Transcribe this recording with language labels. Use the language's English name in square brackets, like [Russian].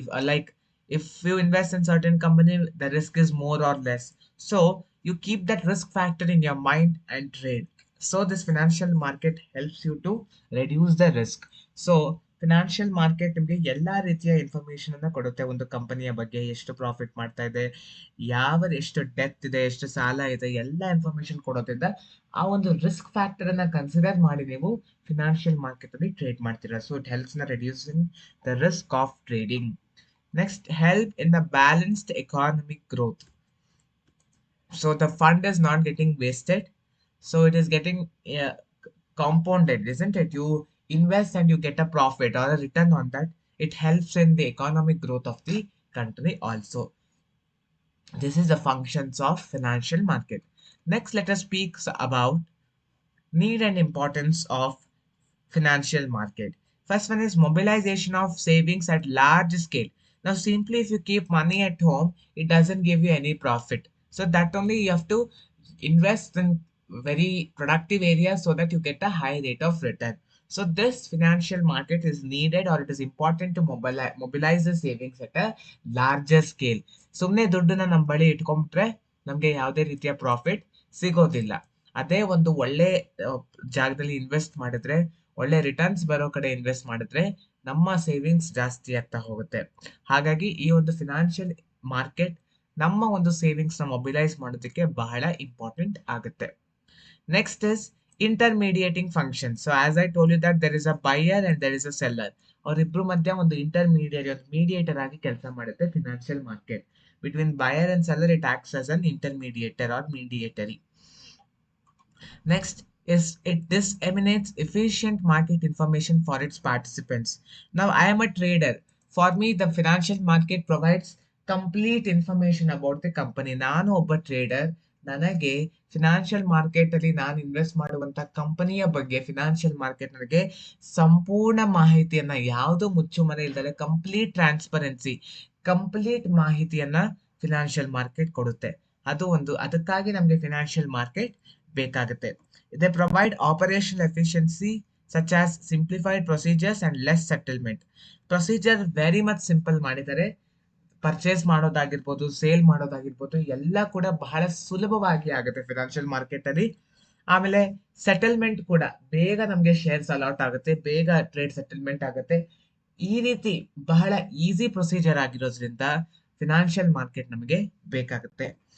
[English] Like if you invest in certain company, the risk is more or less. So you keep that risk factor in your mind and trade. So this financial market helps you to reduce the risk. So [Kannada] financial market ನಿಮಗೆ ಎಲ್ಲಾ ರೀತಿಯ information ಅನ್ನ ಕೊಡುತ್ತೆ. ಒಂದು ಕಂಪನಿಯ ಬಗ್ಗೆ, ಎಷ್ಟು profit ಮಾಡ್ತಾ ಇದೆ, ಎಷ್ಟು ಡೆತ್ ಇದೆ, ಎಷ್ಟು ಸಾಲ ಇದೆ, ಎಲ್ಲ ಇನ್ಫಾರ್ಮೇಶನ್ ಕೊಡೋದ್ರಿಂದ ಆ ಒಂದು ರಿಸ್ಕ್ ಫ್ಯಾಕ್ಟರ್ ಅನ್ನ ಕನ್ಸಿಡರ್ ಮಾಡಿ ನೀವು ಫಿನಾನ್ಷಿಯಲ್ ಮಾರ್ಕೆಟ್ ಅಲ್ಲಿ ಟ್ರೇಡ್ ಮಾಡ್ತೀರಾ. [English] So it helps in reducing the risk of trading. Next, help in the balanced economic growth. So the fund is not getting wasted, so it is getting compounded, isn't it? You invest and you get a profit or a return on that. It helps in the economic growth of the country also. This is the functions of financial market. Next, let us speak about need and importance of financial market. First one is mobilization of savings at large scale. Now, simply if you keep money at home, it doesn't give you any profit. So that only you have to invest in very productive areas so that you get a high rate of return. So this financial market is needed, or it is important to mobilize the savings at a larger scale. [Kannada] ಸುಮ್ಮನೆ ದುಡ್ಡನ್ನ ನಮ್ಮ ಬಳಿ ಇಟ್ಕೊಂಡ್ಬಿಟ್ರೆ ನಮಗೆ ಯಾವುದೇ ರೀತಿಯ profit ಸಿಗೋದಿಲ್ಲ. ಅದೇ ಒಂದು ಒಳ್ಳೆ ಜಾಗದಲ್ಲಿ ಇನ್ವೆಸ್ಟ್ ಮಾಡಿದ್ರೆ, ಒಳ್ಳೆ ರಿಟರ್ನ್ಸ್ ಬರೋ ಕಡೆ ಇನ್ವೆಸ್ಟ್ ಮಾಡಿದ್ರೆ ನಮ್ಮ ಸೇವಿಂಗ್ಸ್ ಜಾಸ್ತಿ ಆಗ್ತಾ ಹೋಗುತ್ತೆ. ಹಾಗಾಗಿ ಈ ಒಂದು ಫಿನಾನ್ಷಿಯಲ್ ಮಾರ್ಕೆಟ್ ನಮ್ಮ ಒಂದು ಸೇವಿಂಗ್ಸ್ ನ ಮೊಬಿಲೈಸ್ ಮಾಡೋದಕ್ಕೆ ಬಹಳ ಇಂಪಾರ್ಟೆಂಟ್ ಆಗುತ್ತೆ. [English] Next is intermediating function. So as I told you that there is a buyer and there is a seller. [Kannada] ಅವರಿಬ್ರು ಮಧ್ಯ ಒಂದು ಇಂಟರ್ಮೀಡಿಯೇಟ್, ಒಂದು ಮೀಡಿಯೇಟರ್ ಆಗಿ ಕೆಲಸ ಮಾಡುತ್ತೆ financial market. [English] Between buyer and seller it acts as an intermediator or mediatory. Next is it disseminates efficient market information for its participants. Now, I am a trader. For me, the financial market provides complete information about the company. [Kannada] ನಾನು ಒಬ್ಬ trader. ನನಗೆ financial market ಅಲ್ಲಿ ನಾನು invest ಮಾಡುವಂತ ಕಂಪನಿಯ ಬಗ್ಗೆ financial market ನನಗೆ ಸಂಪೂರ್ಣ ಮಾಹಿತಿಯನ್ನ, ಯಾವುದು ಮುಚ್ಚುಮರೆ ಇಲ್ಲದೆ ಕಂಪ್ಲೀಟ್ ಟ್ರಾನ್ಸ್ಪರೆನ್ಸಿ, ಕಂಪ್ಲೀಟ್ ಮಾಹಿತಿಯನ್ನ ಫಿನಾನ್ಷಿಯಲ್ ಮಾರ್ಕೆಟ್ ಕೊಡುತ್ತೆ. ಅದಕ್ಕಾಗಿ ನಮಗೆ ಫಿನಾನ್ಷಿಯಲ್ ಮಾರ್ಕೆಟ್ ಬೇಕಾಗುತ್ತೆ. [English] They provide operational efficiency such as simplified procedures and less settlement. Procedure very much simple [Kannada] ಮಾಡಿದ್ದಾರೆ. ಪರ್ಚೇಸ್ ಮಾಡೋದಾಗಿರ್ಬೋದು, ಸೇಲ್ ಮಾಡೋದಾಗಿರ್ಬೋದು, ಎಲ್ಲ ಕೂಡ ಬಹಳ ಸುಲಭವಾಗಿ ಆಗುತ್ತೆ ಫಿನಾನ್ಷಿಯಲ್ ಮಾರ್ಕೆಟ್ ಅಲ್ಲಿ. ಆಮೇಲೆ ಸೆಟಲ್ಮೆಂಟ್ ಕೂಡ ಬೇಗ ನಮಗೆ ಶೇರ್ಸ್ ಅಲಾಟ್ ಆಗುತ್ತೆ, ಬೇಗ ಟ್ರೇಡ್ ಸೆಟಲ್ಮೆಂಟ್ ಆಗುತ್ತೆ. ಈ ರೀತಿ ಬಹಳ ಈಸಿ ಪ್ರೊಸೀಜರ್ ಆಗಿರೋದ್ರಿಂದ ಫಿನಾನ್ಷಿಯಲ್ ಮಾರ್ಕೆಟ್ ನಮಗೆ ಬೇಕಾಗುತ್ತೆ.